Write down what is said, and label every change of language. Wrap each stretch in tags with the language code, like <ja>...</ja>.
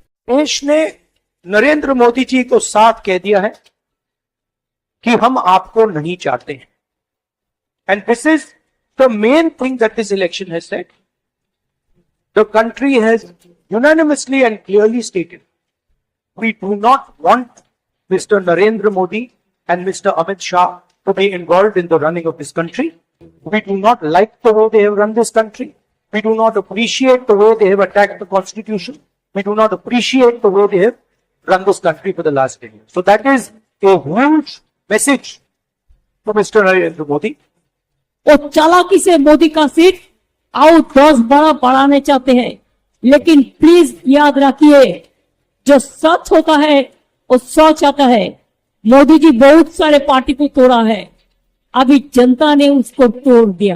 <hi>देश ने नरेंद्र मोदी जी को साफ कह दिया है कि हम आपको नहीं चाहते हैं।</hi> <en>And this is the main thing that this election has said. The country has unanimously and clearly stated, we do not want Mr. Narendra Modi and Mr. Amit Shah to be involved in the running of this country. We do not like the way they have run this country. We do not appreciate the way they have attacked the constitution. We do not appreciate the way they have run this country for the last 10 years. So that is a huge message for Mr. Narendra Modi.</en> <hi>और चालाकी से मोदी का seat आओ 10 बड़ा बढ़ाने चाहते हैं, लेकिन प्लीज याद रखिए, जो सच होता है वो सच आता है। मोदी जी बहुत सारे पार्टी को तोड़ा है, अभी जनता ने उसको तोड़ दिया।</hi>